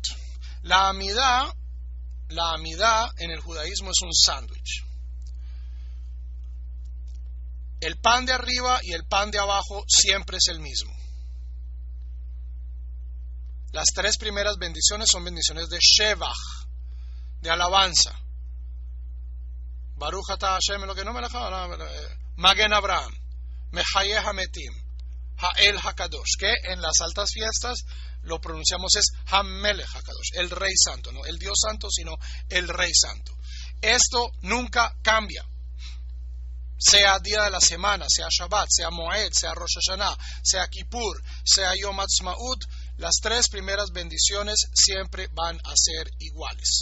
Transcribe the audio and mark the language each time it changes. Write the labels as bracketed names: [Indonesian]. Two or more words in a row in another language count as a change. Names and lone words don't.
[Spanish] La Amidah en el judaísmo es un sándwich. El pan de arriba y el pan de abajo siempre es el mismo. Las 3 primeras bendiciones son bendiciones de Shevach, de alabanza. [Hebrew] ברוך אתה השם, [Spanish] lo que no me la [Hebrew] מגן אברהם, מחיה המתים, האל הקדוש, [Spanish] que en las altas fiestas lo pronunciamos es [Hebrew] המלך הקדוש, [Spanish] el Rey Santo, no el Dios Santo, sino el Rey Santo. Esto nunca cambia. Sea día de la semana, sea Shabbat, sea Moed, sea Rosh Hashanah, sea Kippur, sea Yom Ha'atzmaut, las 3 primeras bendiciones siempre van a ser iguales.